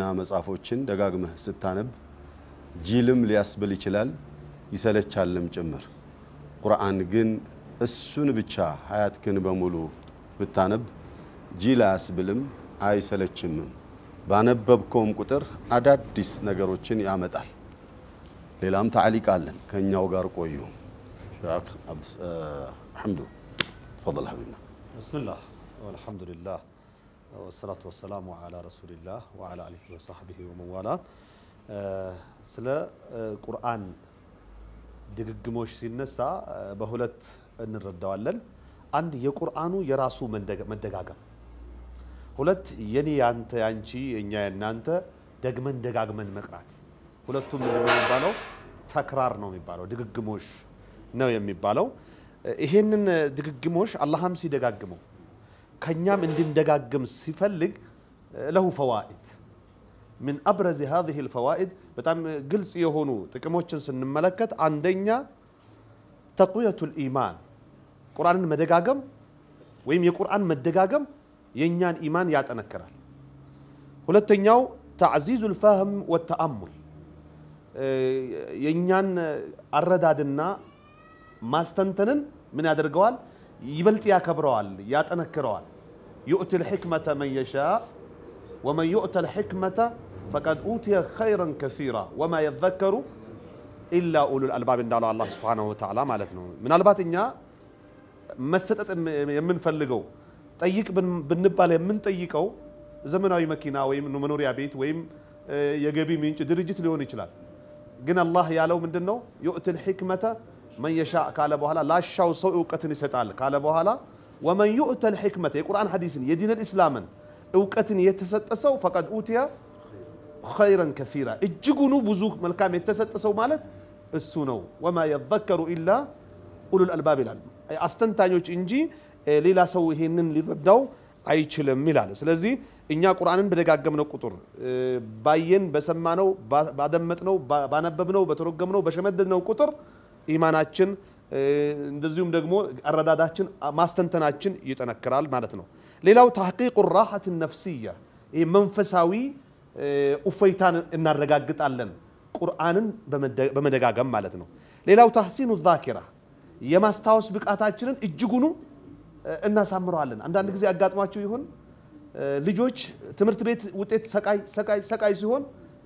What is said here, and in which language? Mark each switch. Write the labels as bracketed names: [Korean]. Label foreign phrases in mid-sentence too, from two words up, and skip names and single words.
[Amharic] መጽሐፎችን ደጋግመህ ስታነብ ጂልም ሊያስብል ይችላል ይሰለቻልም ጭምር። ቁርአን ግን እሱን ብቻ ሀያትክን በሙሉ ብታነብ ጂል አያስብልም አይሰለችምም። ባነበብከውም ቁጥር አዳዲስ ነገሮችን ያመጣል። ሌላም ታዕሊቅ አለን። ከኛው ጋር ቆዩ። ሼክ ሐምዱ [Arabic] تفضل حبيبنا. بسم الله والحمد لله والصلاة والسلام على رسول الله وعلى آله وصحبه ومن والاه. [Amharic] ስለ ቁርአን ድግግሞሽ ሲነሳ በሁለት እንረዳዋለን። አንድ የቁርአኑ የራሱ መደጋገም፣ ሁለት የኔ ያንተ ያንቺ የኛ ያንተ ደግመን ደጋግመን መቅራት። ሁለቱም የሚባለው ተክራር ነው የሚባለው ድግግሞሽ ነው የሚባለው። ይሄንን ድግግሞሽ አላህም ሲደጋግመው ከኛም እንድንደጋግም ሲፈልግ [Arabic] له فوائد من ابرز هذه [Amharic] الفوائد በጣም ግልጽ የሆኑ ጥቅሞችን ስንመለከት አንደኛ [Arabic] تقوية الإيمان [Amharic] ቁርአንን መደጋገም ወይም የቁርአን መደጋገም የኛን ኢማን ያጠነክራል። ሁለተኛው [Arabic] تعزيز الفهم والتأمل [Amharic] የኛን አረዳድና ማስተንተንን ምን ያደርገዋል ይበልጥ ያከብረዋል ያጠነክረዋል። يؤتي [Arabic] الحكمة من يشاء ومن يؤتى الحكمة فقد أوتي خيرا كثيرا وما يذكر إلا أولو الألباب [Amharic] እንዳለ አላህ [Arabic] سبحانه وتعالى [Amharic] ማለት ነው። ምናልባት እኛ መሰጠት የምንፈልገው ጠይቅ ብንባል የምንጠይቀው ዘመናዊ መኪና ወይም መኖሪያ ቤት ወይም የገቢ ምንጭ ድርጅት ሊሆን ይችላል። ግን አላህ ያለው ምንድነው [Arabic] يؤتي الحكمة من يشاء [Amharic] ካለ በኋላ ላሻው ሰው ዕውቀትን ይሰጣል ካለ በኋላ [Arabic] ومن يؤتى الحكمة [Amharic] የቁርአን ሐዲስን የዲን الإسلامን ዕውቀትን የተሰጠ ሰው [Arabic] فقد أوتي خيرا كثيرا [Amharic] እጅጉኑ ብዙ መልካም የተሰጠ ሰው ማለት እሱ ነው። [Arabic] وما يذكر إلا أولو الألباب [Amharic] ይላል አስተንታኞች እንጂ ሌላ ሰው ይሄንን ሊረዳው አይችልም ይላል። ስለዚህ እኛ ቁርአንን በደጋገምነው ቁጥር ባየን በሰማነው ባደመጥነው ባነበብነው በተረጎምነው በሸመደድነው ቁጥር ኢማናችን እንደዚሁም ደግሞ አረዳዳችን ማስተንተናችን ይጠነክራል ማለት ነው። ሌላው [Arabic] تحقيق الراحة النفسية [Amharic] ይሄ መንፈሳዊ ኡፈይታን እናረጋግጣለን ቁርአንን በመደጋገም ማለት ነው። ሌላው [Arabic] تحسين الذاكرة [Amharic] የማስታወስ ብቃታችንን እጅጉኑ እናሳምረዋለን። አንዳንድ ጊዜ አጋጥሟችሁ ይሆን ልጆች ትምህርት ቤት ውጤት ሰቃይ ሲሆን ይሄ